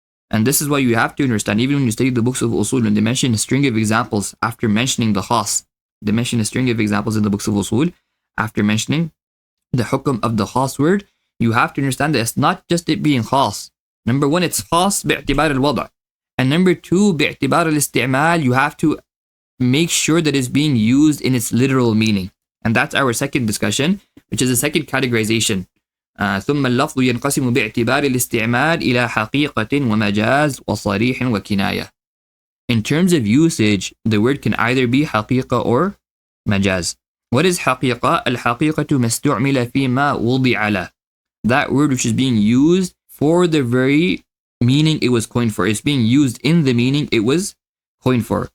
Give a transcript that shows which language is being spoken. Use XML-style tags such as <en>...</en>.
<en>And this is why you have to understand, even when you study the books of usul, when they mention a string of examples after mentioning the khas, they mention a string of examples in the books of usul after mentioning the hukum of the khas word, you have to understand that it's not just it being khas. Number 1, it's khas bi'tibar al-wada'. And number 2, bi'tibar al-isti'mal, you have to make sure that it's being used in its literal meaning. And that's our second discussion, which is the second categorization.</en> <ar>ثم اللفظ ينقسم باعتبار الاستعمال إلى حقيقة ومجاز وصريح وكناية.</ar> <en>In terms of usage, the word can either be حقيقة or مجاز. What is حقيقة?</en> <ar>الحقيقة ما استعمل فيما وضع له.</ar> <en>that word which is being used for the very meaning it was coined for. It's being used in the meaning it was coined for.</en>